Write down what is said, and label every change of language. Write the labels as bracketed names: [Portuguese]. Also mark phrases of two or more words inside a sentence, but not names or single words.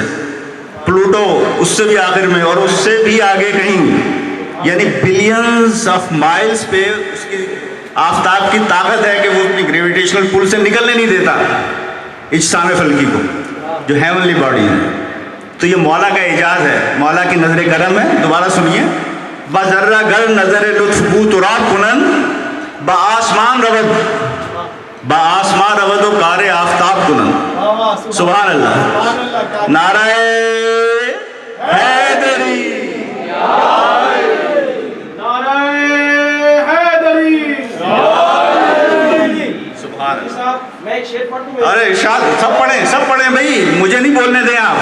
[Urdu] پلوٹو اس سے بھی آخر میں، اور اس سے بھی آگے کہیں، یعنی [English] billions of miles [Urdu] پہ اس کی آفتاب کی طاقت ہے کہ وہ اپنی [English] gravitational pull [Urdu] سے نکلنے نہیں دیتا اجسام فلکی کو، جو [English] heavenly body [Urdu] ہے. تو یہ مولا کا اعجاز ہے، مولا کی نظر کرم ہے. دوبارہ سنیے. [Persian] بذرہ گر نظر لطف بو تراب کنن بآسمان رود، بآسمان رود و کار آفتاب کنن. [Arabic] سبحان اللہ. [Urdu] نعرہ حیدری، ارے ارشاد، سب پڑھیں بھائی، مجھے نہیں بولنے دیں آپ.